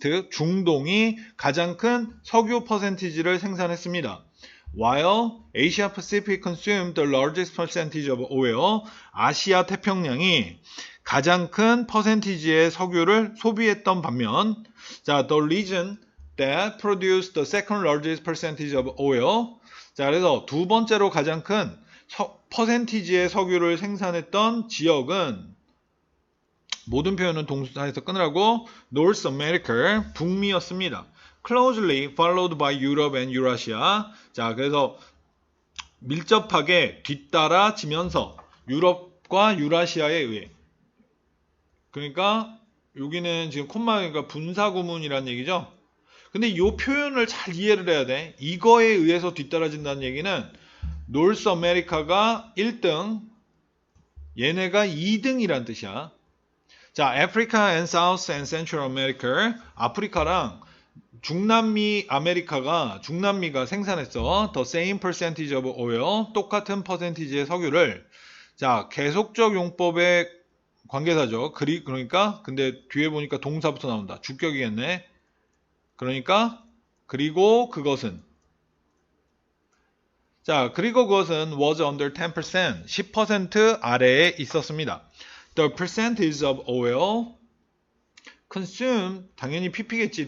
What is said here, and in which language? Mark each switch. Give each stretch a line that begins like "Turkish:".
Korean: 중동이 가장 큰 석유 퍼센티지를 생산했습니다.
English: While Asia Pacific consumed the largest percentage of oil.
Korean: 아시아 태평양이 가장 큰 퍼센티지의 석유를 소비했던 반면, 자,
English: the region that produced the second largest percentage of oil.
Korean: 자, 그래서 두 번째로 가장 큰 퍼센티지의 석유를 생산했던 지역은, 모든 표현은 동사에서 끊으라고, North America, 북미였습니다.
English: Closely followed by Europe and Eurasia.
Korean: 자, 그래서 밀접하게 뒤따라지면서 유럽과 유라시아에 의해. 그러니까 여기는 지금 콤마가 분사구문이라는 얘기죠. 근데 이 표현을 잘 이해를 해야 돼. 이거에 의해서 뒤따라진다는 얘기는 노스 아메리카가 1등, 얘네가 2등이란 뜻이야. 자, Africa and South and Central America, 아프리카랑 중남미가 생산했어.
English: The same percentage of oil,
Korean: 똑같은 퍼센티지의 석유를. 자, 계속적 용법의 관계사죠. 그러니까, 근데 뒤에 보니까 동사부터 나온다. 주격이겠네. 그러니까, 그리고 그것은. 자, 그리고 그것은
English: was under
Korean: 10%, 10% 아래에 있었습니다.
English: The percentage of oil consumed,
Korean: 당연히 pp겠지.